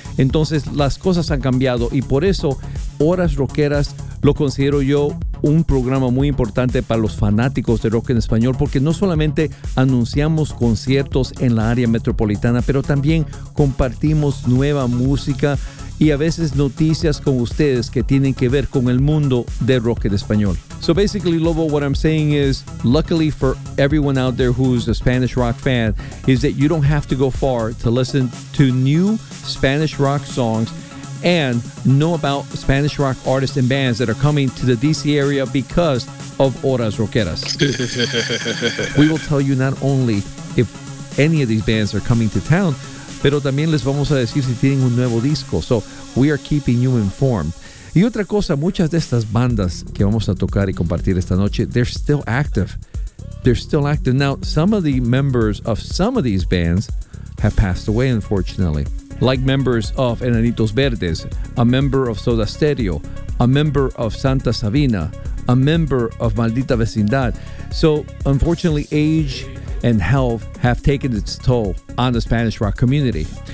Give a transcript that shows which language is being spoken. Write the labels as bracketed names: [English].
[Spanish] Entonces las cosas han cambiado y por eso Horas Rockeras lo considero yo un programa muy importante para los fanáticos de rock en español, porque no solamente anunciamos conciertos en la área metropolitana, pero también compartimos nueva música y a veces noticias con ustedes que tienen que ver con el mundo de rock en español. [English] So basically, Lobo, what I'm saying is, luckily for everyone out there who's a Spanish rock fan, is that you don't have to go far to listen to new Spanish rock songs and know about Spanish rock artists and bands that are coming to the DC area because of Horas Rockeras. We will tell you not only if any of these bands are coming to town, [Spanish] pero también les vamos a decir si tienen un nuevo disco. [English] So we are keeping you informed. [Spanish] Y otra cosa, muchas de estas bandas que vamos a tocar y compartir esta noche, [English] they're still active. They're still active. Now, some of the members of some of these bands have passed away, unfortunately. Like members of Enanitos Verdes, a member of Soda Stereo, a member of Santa Sabina, a member of Maldita Vecindad. So, unfortunately, age and health have taken its toll on the Spanish rock community.